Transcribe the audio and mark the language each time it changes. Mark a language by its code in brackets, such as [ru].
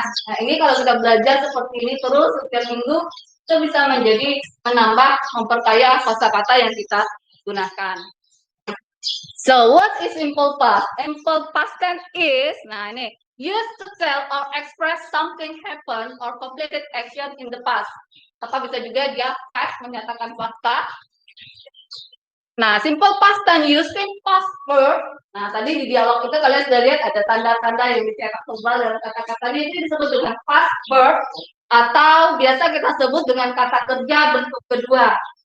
[id] Nah, ini kalau kita belajar seperti ini terus setiap minggu, itu bisa menjadi menambah, memperkaya kosakata yang kita gunakan. [en] So what is simple past? Simple past tense is, [id] nah ini, [en] used to tell or express something happened or completed action in the past. [id] Atau bisa juga dia past menyatakan fakta. Nah, [en] simple past tense using past verb. [id] Nah, tadi di dialog itu kalian sudah lihat ada tanda-tanda yang dicetak tebal dalam kata-katanya, itu disebut dengan past verb atau biasa kita sebut dengan kata kerja bentuk kedua.